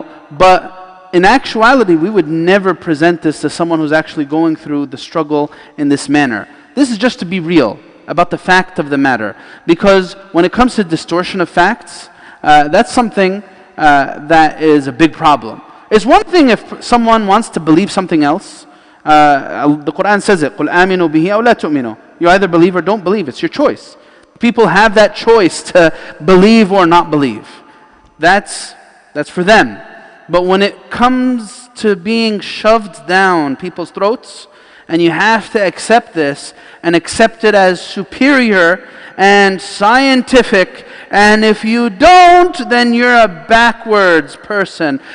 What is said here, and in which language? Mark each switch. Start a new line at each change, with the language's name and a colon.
English: But in actuality, we would never present this to someone who's actually going through the struggle in this manner. This is just to be real about the fact of the matter. Because when it comes to distortion of facts, that's something that is a big problem. It's one thing if someone wants to believe something else. The Quran says it,
Arabic: قُلْ آمِنُوا بِهِ أَوْ لَا تُؤْمِنُوا.
English: You either believe or don't believe. It's your choice. People have that choice to believe or not believe. That's for them. But when it comes to being shoved down people's throats, and you have to accept this and accept it as superior and scientific, and if you don't, then you're a backwards person.